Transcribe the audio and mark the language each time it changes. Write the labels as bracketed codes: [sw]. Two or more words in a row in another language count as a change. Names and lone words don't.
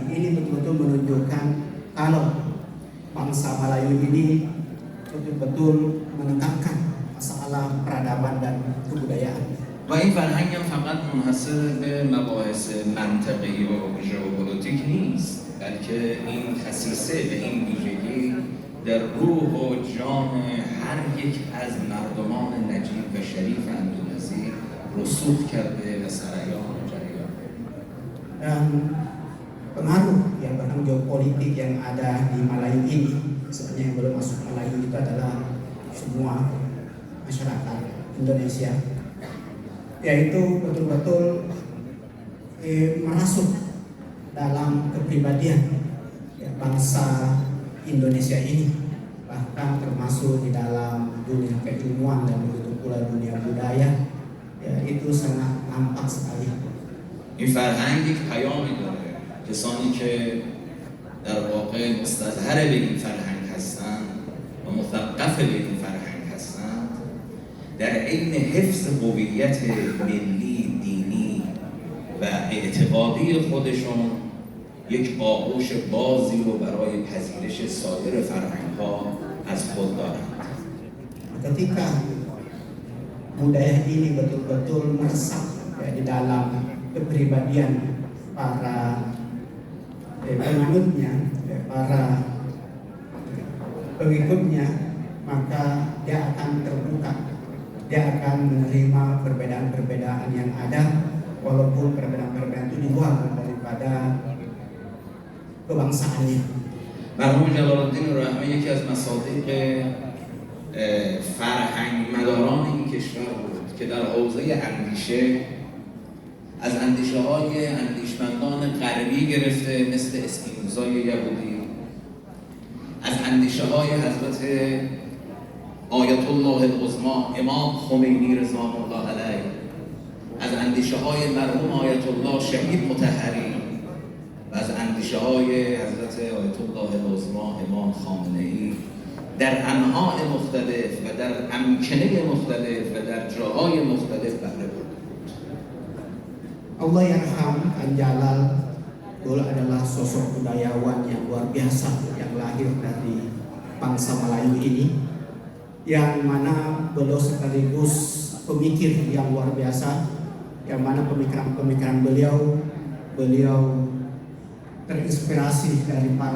[id] Ini betul-betul menunjukkan kalau bangsa Melayu ini betul-betul menekankan masalah peradaban dan kebudayaan. [fa] و این فرهنگ هم فقط منحصر به مباحث منطقه‌ای و ژئوپلیتیک نیست، بلکه این خصیصه به این ویژگی در روح و جان هر یک از مردمان نجیب و شریف اندونزی رسوخ کرده و سرایان جریان. [id] Dan pengaruh yang bahkan geopolitik yang ada di Melayu ini, sebenarnya yang belum masuk Melayu itu adalah semua masyarakat Indonesia, yaitu betul-betul merasuk dalam kepribadian ya, bangsa Indonesia ini, bahkan termasuk di dalam dunia keilmuan dan begitu pula dunia budaya, ya, itu sangat nampak sekali. [fa] این فرهنگ یک پیامی داره. کسانی که در واقع مستظهر به این فرهنگ هستند و مثقف به این فرهنگ هستند، در عین حفظ هویت ملی، دینی و اعتقادی خودشون یک آغوش بازی رو برای پذیرش سایر فرهنگ‌ها از خود دارند. [id] Ketika budaya ini betul-betul meresap ya, di dalam kepribadian para penganutnya, para pengikutnya, maka dia akan terbuka, dia akan menerima perbedaan-perbedaan yang ada, walaupun perbedaan-perbedaan itu di luar daripada kebangsaannya. [fa] مرحوم جلال الدین رحمه یکی از مصادیق فرهنگ مداران این کشور بود که در حوزه اندیشه از اندیشه های اندیشمندان غربی گرفته مثل اسپینوزای یهودی، از اندیشه های حضرت آیت الله العظما امام خمینی [ar] رضوان الله علیه، [fa] از اندیشه های مرحوم آیت الله شهید مطهری و از اندیشه های حضرت آیت الله العظما امام خامنه‌ای در انواع مختلف و در امکنه مختلف و در جاهای مختلف بهره برده. [id] Allah Yarham Khan Jalal beliau adalah sosok budayawan yang luar biasa yang lahir dari bangsa Melayu ini, yang mana beliau sekaligus pemikir yang luar biasa, yang mana pemikiran-pemikiran beliau terinspirasi dari para